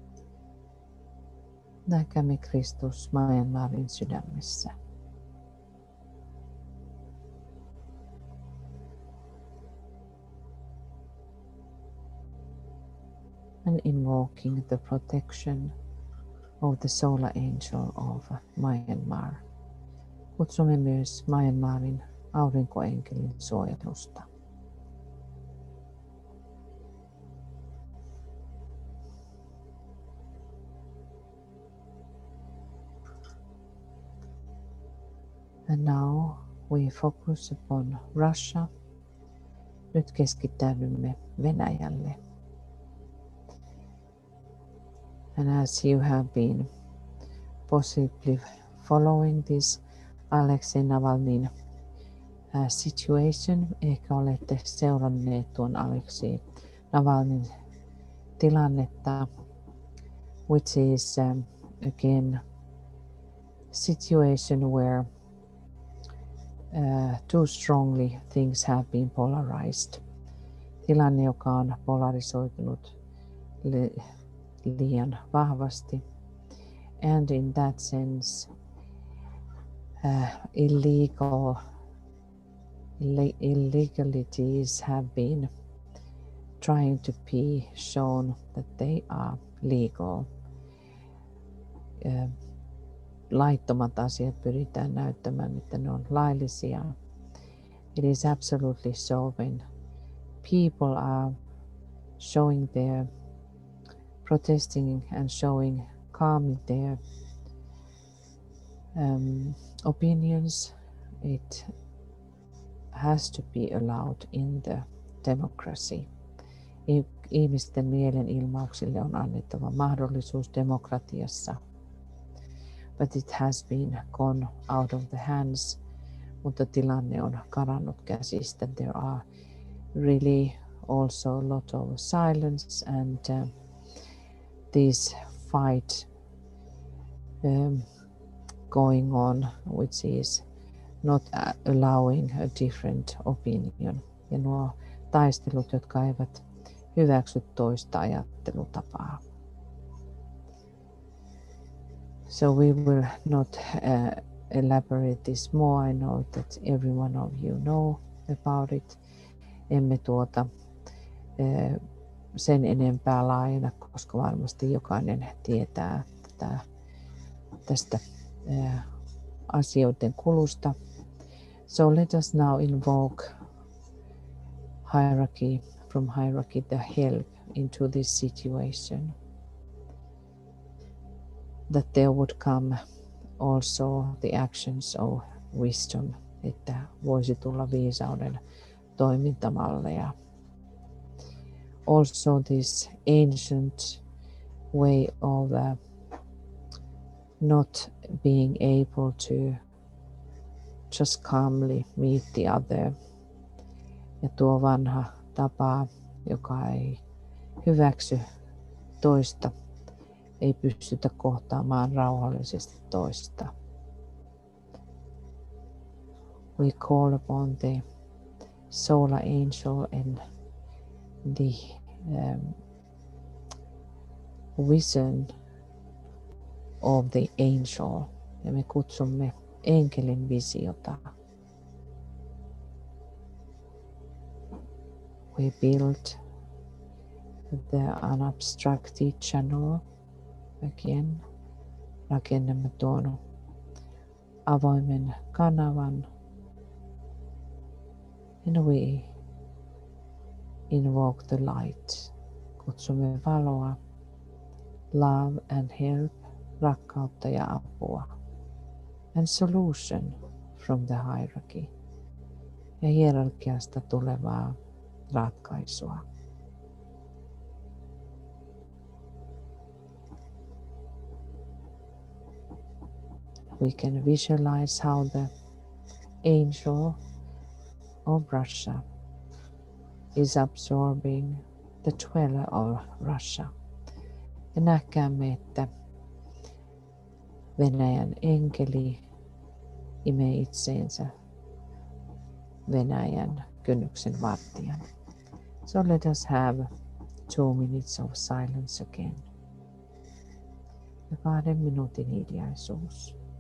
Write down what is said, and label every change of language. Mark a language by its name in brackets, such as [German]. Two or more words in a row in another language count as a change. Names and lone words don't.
[Finnish] Näkäämme Kristus Myanmarin sydämessä. [English] And invoking the protection of the solar angel of Myanmar. [Finnish] Kutsumme myös Myanmarin aurinkoenkelin suojelusta. [English] And now we focus upon Russia. [Finnish] Nyt keskittäydymme Venäjälle. [English] And as you have been possibly following this Alexei Navalnyin situation, [Finnish] ehkä olette seuranneet tuon Alexei Navalnyin tilannetta, [English] which is again situation where too strongly things have been polarized. [Finnish] Tilanne, joka on polarisoitunut liian vahvasti. [English] And in that sense, illegalities have been trying to be shown that they are legal. [Finnish] Laittomat asiat pyritään näyttämään, että ne on laillisia. [English] It is absolutely so when people are showing their protesting and showing calmly their opinions, it has to be allowed in the democracy. [Finnish] Ihmisten mielenilmauksille on annettava mahdollisuus demokratiassa. [English] But it has been gone out of the hands, [Finnish] mutta tilanne on karannut käsistä. [English] There are really also a lot of silence and this fight going on, which is not allowing a different opinion. [Finnish] Ja nuo taistelut, jotka eivät hyväksy toista ajattelutapaa. [English] So we will not elaborate this more. I know that every one of you know about it. [Finnish] Emme sen enempää laajena, koska varmasti jokainen tietää tästä asioiden kulusta. [English] So let us now invoke from hierarchy the help into this situation. That there would come also the actions of wisdom, [Finnish] että voisi tulla viisauden toimintamalleja. [English] Also this ancient way of not being able to just calmly meet the other. [Finnish] Ja tuo vanha tapa, joka ei hyväksy toista, ei pystytä kohtaamaan rauhallisesti toista. [English] We call upon the solar angel and the vision of the angel. [Finnish] Ja me kutsumme enkelin visiota. [English] We build the unobstructed channel again. [Finnish] Rakennamme tuon avoimen kanavan. [English] And we invoke the light. [Finnish] Kutsumme valoa, [English] love and help, [Finnish] rakkautta ja apua. [English] And solution from the hierarchy. [Finnish] Ja hierarkiasta tulevaa ratkaisua. [English] We can visualize how the angel of Russia is absorbing the dweller of Russia. [Finnish] Ja näkäämme, että Venäjän enkeli imee itseensä Venäjän kynnyksen vartijan. [English] So let us have 2 minutes of silence again. [Finnish] Ja 2 minuutin hiljaisuus.